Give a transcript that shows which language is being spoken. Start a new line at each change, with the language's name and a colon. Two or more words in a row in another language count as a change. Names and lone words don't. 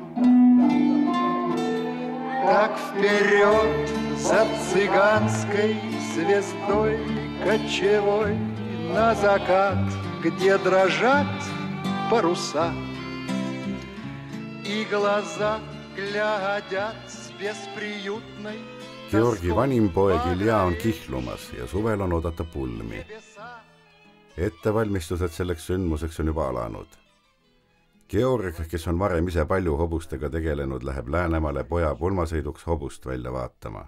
Russian: Так вперед за цыганской звездой кочевой на закат, где дрожат паруса, и глаза глядят с бесприютной.
Estonian: Georgi vanim poeg Ilja on kihlumas ja suvel on oodata pulmi. Ettevalmistused selleks sündmuseks on juba alanud. Georg, kes on varem ise palju hobustega tegelenud, läheb Läänemaale poja pulmasõiduks hobust välja vaatama.